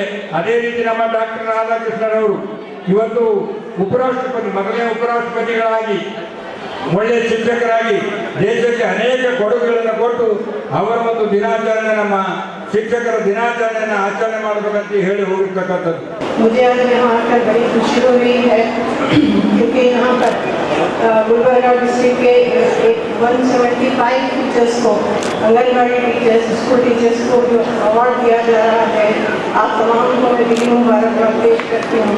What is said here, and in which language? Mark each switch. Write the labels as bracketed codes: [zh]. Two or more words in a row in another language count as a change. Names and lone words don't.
[kn] ಅದೇ ರೀತಿ ನಮ್ಮ ಡಾಕ್ಟರ್ ರಾಧಾಕೃಷ್ಣರವರು ಇವತ್ತು ಉಪರಾಷ್ಟ್ರಪತಿ, ಮೊದಲನೇ ಉಪರಾಷ್ಟ್ರಪತಿಗಳಾಗಿ ಒಳ್ಳೆಯ ಶಿಕ್ಷಕರಾಗಿ ದೇಶಕ್ಕೆ ಅನೇಕ ಕೊಡುಗೆಗಳನ್ನು ಕೊಟ್ಟು ಅವರ ಒಂದು ದಿನಾಚರಣೆ, ನಮ್ಮ ಶಿಕ್ಷಕರ ದಿನಾಚರಣೆಯನ್ನು ಆಚರಣೆ ಮಾಡಬೇಕಂತ ಹೇಳಿ ಹೋಗಿರ್ತಕ್ಕಂಥದ್ದು. [hi] मुझे आज यहाँ आकर बड़ी खुशी हो रही है क्योंकि यहाँ पर गुलबर्गा डिस्ट्रिक्ट के 175 टीचर्स को, आंगनबाड़ी टीचर्स, [en] school teachers [hi] को जो अवार्ड दिया जा रहा है, आप तमाम को मैं दिली मुबारकबाद पेश करती हूँ।